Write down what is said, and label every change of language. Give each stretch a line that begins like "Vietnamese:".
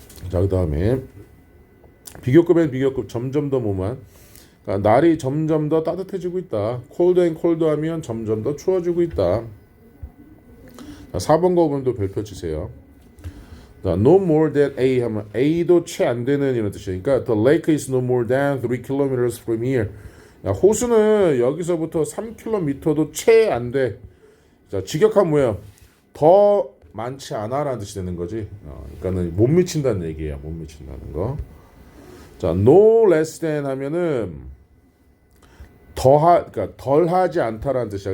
Korean: 자, 그 다음에 비교급엔 비교급 점점 더 뭐만. 그러니까 날이 점점 더 따뜻해지고 있다.
English: cold and cold
Korean: 하면 점점 더 추워지고 있다. 자, 4번 거문도 별표 치세요. 자,
English: no more than A
Korean: 하면 A도 채 안 되는 이런 뜻이에요.
English: 그러니까 the lake is no more than 3 kilometers from here.
Korean: 야, 호수는 여기서부터 3km도 채 안 돼. 자, 직역하면 뭐야? 더 많지 않아라는 뜻이 되는 거지. 그러니까는 못 미친다는 얘기예요. 못 미친다는 거. 자,
English: no less than
Korean: 하면은 그러니까 덜 하지 않다라는 뜻이야.